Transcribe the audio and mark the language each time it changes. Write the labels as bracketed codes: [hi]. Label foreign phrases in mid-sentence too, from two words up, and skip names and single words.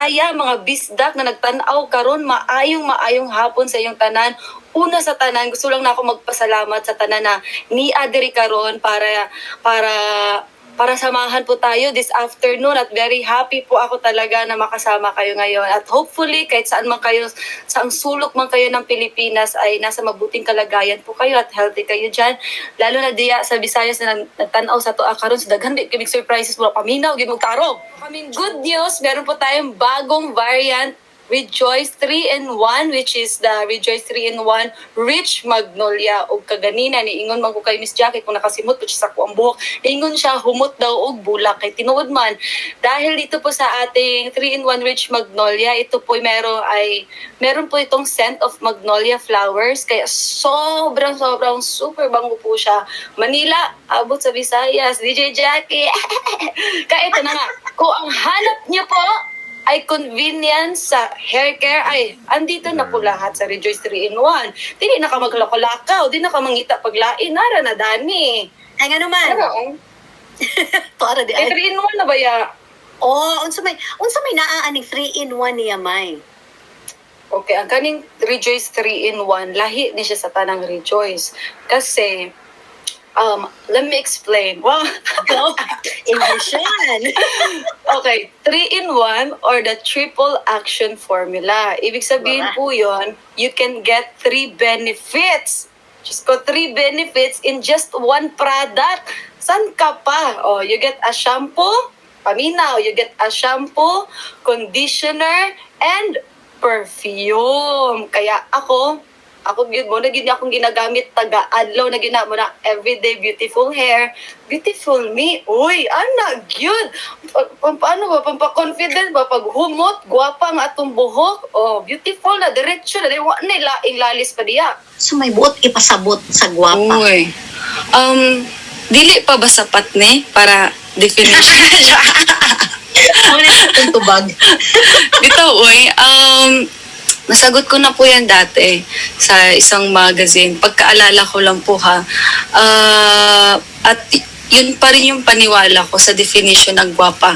[ceb] mga bisdak na nagtanaw karon, maayong hapon sa iyong tanan. Una sa tanan, gusto lang na ako magpasalamat sa tanan na ni Adri karon [tl] para samahan po tayo [en] this afternoon, [tl] at [en] very happy [tl] po ako talaga na makasama kayo ngayon. At hopefully kahit saan man kayo, saang sulok man kayo ng Pilipinas, ay nasa mabuting kalagayan po kayo at healthy kayo dyan. [ceb] Lalo na diya sa Visayas na nagtanaw sa tuwa karon, sa daghan di kaming surprises mo, paminaw gid mo tarong. Kaming [en] good news, [tl] meron po tayong bagong variant Rejoice 3-in-1, [en] which is the [tl] Rejoice 3-in-1 Rich Magnolia. [ceb] O kaganina, niingon man ko kay Miss Jackie kung nakasimot po siya sa kuang buhok. Niingon siya, humot daw og bulak. Kay tinuod man, [tl] dahil dito po sa ating 3-in-1 Rich Magnolia, ito po meron po itong [en] scent of magnolia flowers. [tl] Kaya sobrang super bango po siya. Manila, abot sa Visayas, DJ Jackie. Kaya ito na nga, kung ang hanap niyo po ay convenience sa [en] hair care, [tl] ay andito na po lahat sa Rejoice 3-in-1. [ceb] Dili na ka maglako-lakaw, di na ka mangita paglain, nara na dani. [tl] Ay nga naman. Ano? [ceb] Para di ay. [tl] 3-in-1 na ba ya? [ceb] Oh, unsa may naaaning 3-in-1 niya may. Okay, ang kaning Rejoice 3-in-1, lahi ni siya sa tanang Rejoice. [en] Kasi, let me explain. Wow. [tl] Go. English yan. [en] Okay, 3-in-1 or the triple action formula. [tl] Ibig sabihin po yun, [en] you can get 3 benefits. Just ko 3 benefits in just one product. [tl] San ka pa? [en] Oh, you get a shampoo, paminaw, you get a shampoo, conditioner, and perfume. [ceb] Kaya ako gyud mo na gid akong ginagamit taga-adlaw na ginamo na [en] everyday beautiful hair, beautiful me. [ceb] Uy, ana gyud. Paano ba pampa-confident ba pag humot, gwapa nga atong buhok? Oh, beautiful na diretso na wa nila inglalis pa diya. So may buot ipasabot sa gwapa. Uy. Dili pa ba sapat ni para definition? [tl] Ano itong tubag? Dito, uy. Nasagot ko na po yan dati sa isang magazine. Pagkaalala ko lang po ha. At yun pa rin yung paniwala ko sa definition ng gwapa.